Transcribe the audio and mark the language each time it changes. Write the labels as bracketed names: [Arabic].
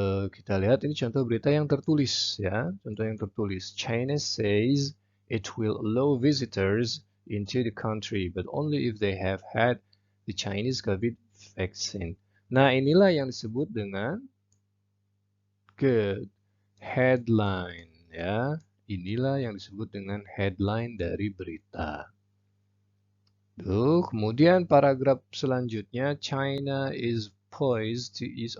[Indonesian] Kita lihat ini contoh berita yang tertulis ya, contoh yang tertulis. [English] China says it will allow visitors into the country, but only if they have had the Chinese COVID vaccine. [Indonesian] Nah, inilah yang disebut dengan good headline ya. Inilah yang disebut dengan headline dari berita. Tuh, kemudian paragraf selanjutnya, [English] China is poised to ease.